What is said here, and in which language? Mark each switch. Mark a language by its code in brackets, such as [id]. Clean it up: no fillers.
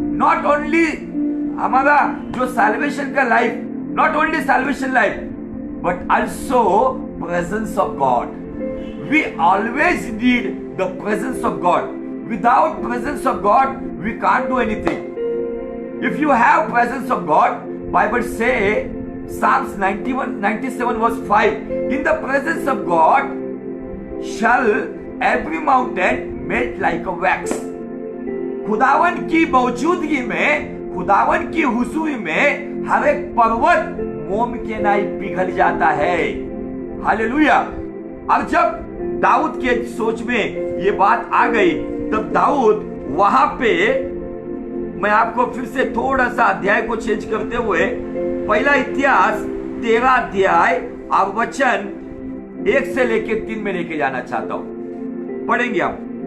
[en] not only [hi] हमारा जो [en] Salvation का life, not only salvation life, but also presence of God. We always need the presence of God. Without presence of God we can't do anything. If you have presence of God, Bible say Psalms 97 verse 5, in the presence of God shall every mountain melt like a wax. [hi] खुदावन की मौजूदगी में, खुदावन की हुजूरी में हर एक पर्वत मोम के नाई पिघल जाता है। हालेलुया। और जब दाऊद के सोच में ये बात आ गई, तब दाऊद वहां पे, मैं आपको फिर से थोड़ा सा अध्याय को चेंज करते हुए पहला इतिहास 13 अध्याय और वचन 1 से लेकर 3 में लेके जाना चाहता हूं। पढ़ेंगे आप।